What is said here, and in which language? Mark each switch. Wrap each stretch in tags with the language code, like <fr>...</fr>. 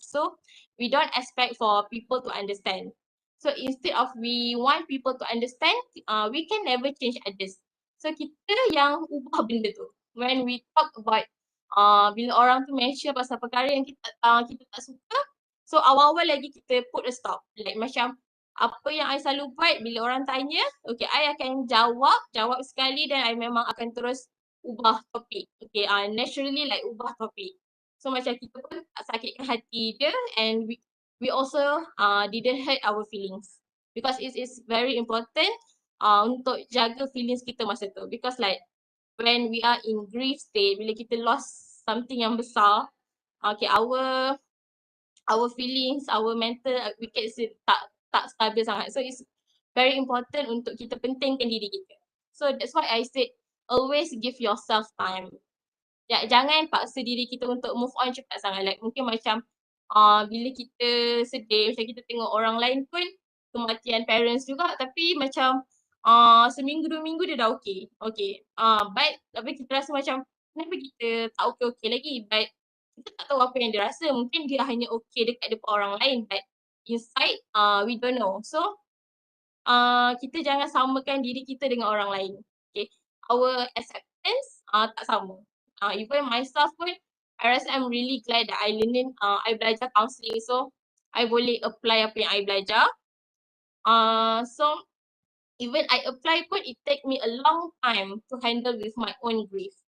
<en>So we don't expect for people to understand. So instead of we want people to understand, we can never change others.</en> <ms>So kita yang ubah benda tu.</ms> <en>When we talk about</en> <ms>bila orang tu mention pasal perkara yang kita tak suka, so awal-awal lagi kita</ms> <en>put a stop.</en> <ms>Like macam apa yang I selalu buat bila orang tanya, okay, I akan jawab sekali, dan I memang akan terus ubah topik. Okay, naturally like ubah topik. So macam kita pun tak sakitkan hati dia,</ms> <en>and we also didn't hurt our feelings. Because it is very important</en> <ms>untuk jaga</ms> <en>feelings</en> <ms>kita masa tu.</ms> <en>Because like when we are in grief state,</en> <ms>bila kita</ms> <en>lost something</en> <ms>yang besar,</ms> <en>okay, our feelings, our mental, we can say</en> <ms>tak stabil sangat.</ms> <en>So it's very important</en> <ms>untuk kita pentingkan diri kita.</ms> <en>So that's why I said always give yourself time.</en> <ms>Jangan paksa diri kita untuk</ms> <en>move on</en> <ms>cepat sangat. Like mungkin macam bila kita sedih, macam kita tengok orang lain pun kematian parents juga, tapi macam seminggu 2 minggu dia dah okay. Okay. But tapi kita rasa macam kenapa kita tak okay lagi. But kita tak tahu apa yang dia rasa. Mungkin dia hanya okay dekat depan orang lain,</ms> <en>but inside we don't know.</en> <ms>So kita jangan samakan diri kita dengan orang lain.</ms> <en>Okay. Our acceptance</en> <ms>tak sama.</ms> <en>Even myself</en> <ms>pun,</ms> <en>I</en> <ms>rasa</ms> <en>I'm really glad that I</en> <ms>belajar</ms> <en>counselling.</en> <ms>So I boleh apply apa yang I belajar.</ms> <en>So even I apply</en> <ms>pun,</ms> <en>it take me a long time to handle with my own grief.</en>